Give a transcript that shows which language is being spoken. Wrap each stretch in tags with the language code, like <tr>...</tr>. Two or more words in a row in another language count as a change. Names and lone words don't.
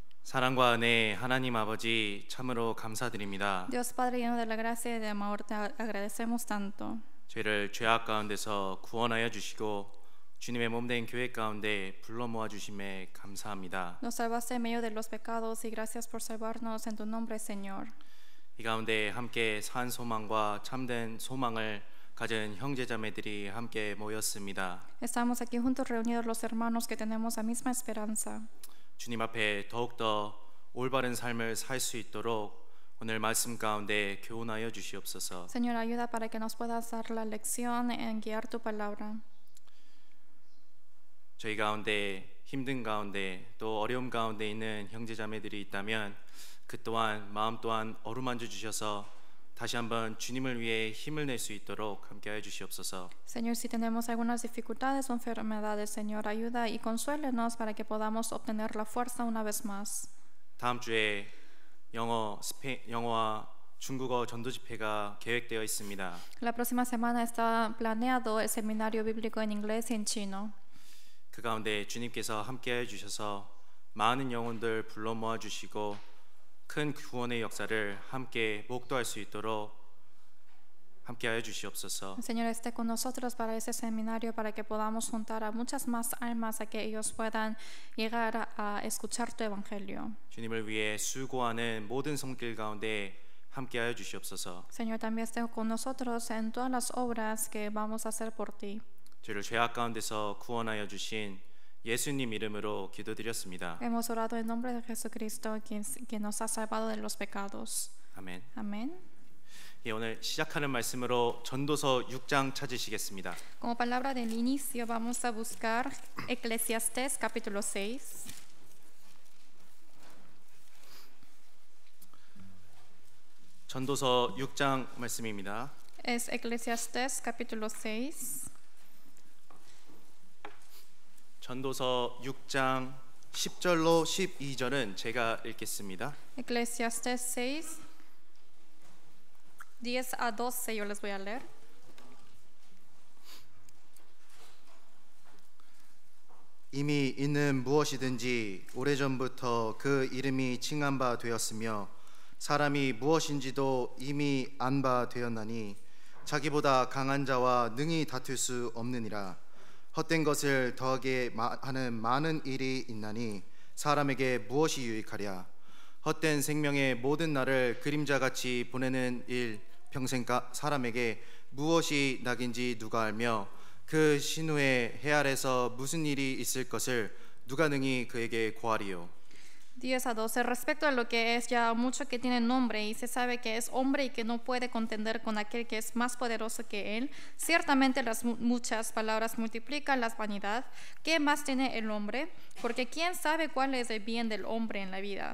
<ko>사랑과 은혜 하나님 아버지 참으로 감사드립니다.</ko> <es>Dios Padre lleno de la gracia y de amor, te agradecemos tanto.</es> <ko>저희를 죄악 가운데서 구원하여 주시고 주님의 몸된 교회 가운데 불러 모아 주심에 감사합니다.</ko> <es>Nos salvaste en medio de los pecados y gracias por salvarnos en tu nombre, Señor.</es> <ko>이 가운데 함께 산 소망과 참된 소망을 가진 형제자매들이 함께 모였습니다.</ko> <es>Estamos aquí juntos reunidos los hermanos que tenemos la misma esperanza.</es> <ko>주님 앞에 더욱더 올바른 삶을 살 수 있도록 오늘 말씀 가운데 교훈하여 주시옵소서.</ko> <es>Señor, ayuda para que nos puedas dar la lección en guiar tu palabra.</es> <ko>저희 가운데 힘든 가운데 또 어려움 가운데 있는 형제자매들이 있다면 그 또한 마음 또한 어루만져 주셔서 다시 한번 주님을 위해 힘을 낼 수 있도록 함께하여 주시옵소서.</ko> <es>Señor, si tenemos algunas dificultades o enfermedades, Señor, ayuda y consuélenos para que podamos obtener la fuerza una vez más.</es> <ko>다음 주에 영어와 중국어 전도 집회가 계획되어 있습니다.</ko> <es>La próxima semana está planeado el seminario bíblico en inglés y en chino.</es> <ko>그 가운데 주님께서 함께하여 주셔서 많은 영혼들 불러 모아 주시고 큰 구원의 역사를 함께 목도할 수 있도록 함께하여 주시옵소서.</ko> <es>Señor, esté con nosotros para ese seminario para que podamos juntar a muchas más almas a que ellos puedan llegar a escuchar tu evangelio.</es> <ko>주님을 위해 수고하는 모든 손길 가운데 함께하여 주시옵소서.</ko> <es>Señor, también esté con nosotros en todas las obras que vamos a hacer por ti.</es> <ko>저희를 죄악 가운데서 구원하여 주신 예수님 이름으로 기도드렸습니다.</ko> <es>Hemos orado en nombre de Jesucristo, quien nos ha salvado de los pecados.</es> <ko>아멘.</ko> <es>Amén.</es> <ko>예, 오늘 시작하는 말씀으로 전도서 6장 찾으시겠습니다.</ko> <es>Como palabra del inicio vamos a buscar Eclesiastés capítulo 6.</es> <ko>전도서 6장 말씀입니다.</ko> <es>Es Eclesiastés capítulo 6.</es> <ko>전도서 6장 10절로 12절은 제가 읽겠습니다.</ko> <es>Eclesiastés 6, 10 a 12, yo les voy a leer.</es> <ko>이미 있는 무엇이든지 오래전부터 그 이름이 칭한 바 되었으며 사람이 무엇인지도 이미 안 바 되었나니 자기보다 강한 자와 능히 다툴 수 없느니라. 헛된 것을 더하게 하는 많은 일이 있나니 사람에게 무엇이 유익하랴. 헛된 생명의 모든 날을 그림자같이 보내는 일 평생 사람에게 무엇이 낙인지 누가 알며 그 신후의 해 아래서 무슨 일이 있을 것을 누가 능히 그에게 고하리요.</ko> <es>10 a 12. Respecto a lo que es ya mucho que tiene nombre y se sabe que es hombre y que no puede contender con aquel que es más poderoso que él, ciertamente las muchas palabras multiplican la vanidad. ¿Qué más tiene el hombre? Porque ¿quién sabe cuál es el bien del hombre en la vida?</es>